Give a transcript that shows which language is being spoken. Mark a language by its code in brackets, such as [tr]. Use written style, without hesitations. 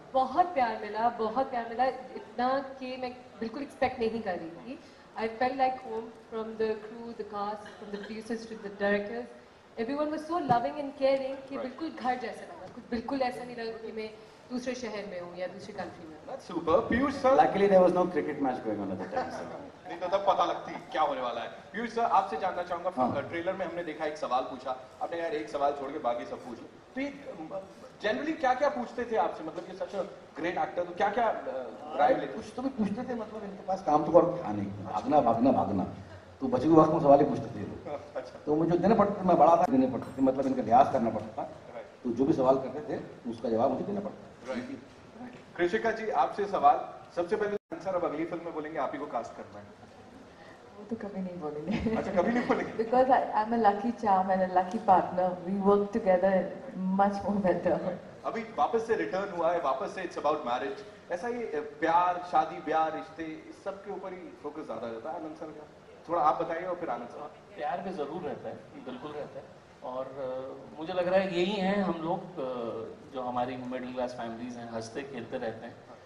[hi] बहुत प्यार मिला, इतना कि मैं बिल्कुल एक्सपेक्ट नहीं कर रही थी। [en] I felt like home, from the crew, the cast, from the producers to the directors, everyone was so loving and caring [hi] कि बिल्कुल घर जैसा लगा। कुछ बिल्कुल ऐसा नहीं लगा कि मैं दूसरे शहर में हूँ या दूसरी कंट्री में हूँ। [en] That's super. Piyush sir, Luckily there was no cricket match going on at the time, sir. [hi] नहीं तो तब पता लगती क्या होने वाला है। पीयूष सर, आपसे जानना चाहूंगा, हाँ। ट्रेलर में हमने देखा एक सवाल पूछा, आपने यार एक सवाल छोड़ के बाकी सब पूछ लो, तो ये जनरली क्या क्या पूछते थे आपसे, मतलब ये [en] such great actor, [hi] तो क्या क्या राय लेते? कुछ तो भी पूछते थे, मतलब इनके पास काम तो और था नहीं, भागना, तो बचे हुए वक्त में सवाल ही पूछते थे ये लोग। अच्छा, तो मुझे देने पड़ते थे, मैं बड़ा था, देने पड़ते थे, मतलब इनका लिहाज करना पड़ता था, तो जो भी सवाल करते थे उसका जवाब मुझे देना पड़ता था। कृषिका जी, आपसे सवाल, सबसे पहले आंसर अब अगली फिल्म में बोलेंगे आप ही को कास्ट करना है। वो तो कभी नहीं बोलेंगे। अच्छा, कभी नहीं बोलेंगे? [en] Because I'm a lucky charm and a lucky partner. We work together much more better. [hi] अभी वापस से रिटर्न हुआ है, वापस से [en] it's about marriage, [hi] ऐसा ये प्यार, शादी ब्याह, रिश्ते, इस सब के ऊपर ही फोकस ज्यादा रहता है आनंद सर का, थोड़ा आप बताइए और फिर आनंद सर। प्यार भी जरूर रहता है, बिल्कुल रहता है, और मुझे लग रहा है यही हैं हम लोग, जो हमारी मिडिल क्लास फैमिलीज हैं, हंसते खेलते रहते हैं।